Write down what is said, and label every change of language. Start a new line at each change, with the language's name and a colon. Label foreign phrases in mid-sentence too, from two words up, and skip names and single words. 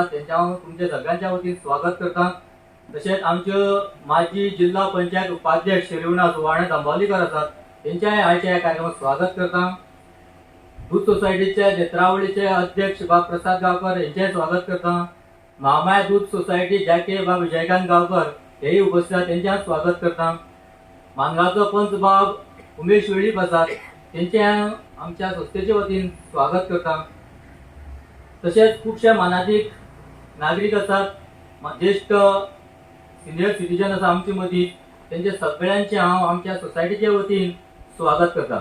Konkani: त्यांच्या तुमच्या सगळ्यांच्या वतीन स्वागत करता। तसेच आमचे माजी जिल्हा पंचायत उपाध्यक्ष श्रीवना सुवाणे जांबावलीकर असतात, त्यांच्या आजच्या या कार्यक्रमात स्वागत करता। दूध सोसायटीचे नेत्रावळीचे अध्यक्ष बाब प्रसाद गावकर यांचे स्वागत करता। महामाया दूध सोसायटी ज्याके बाब विजयकांत गावकर हेही उपस्थित आहेत, त्यांचे स्वागत करता। मानगावचो पंच बाब उमेश वेळीप असतात, त्यांचे आमच्या संस्थेच्या वतीन स्वागत करता। तसेच खूपशे मानाधिक नागरिक असतात, ज्येष्ठ
English: senior citizen
Konkani: असा आमच्या मदीं, त्यांचे सगळ्यांचे हांव आमच्या सोसायटीच्या वतीन स्वागत करता।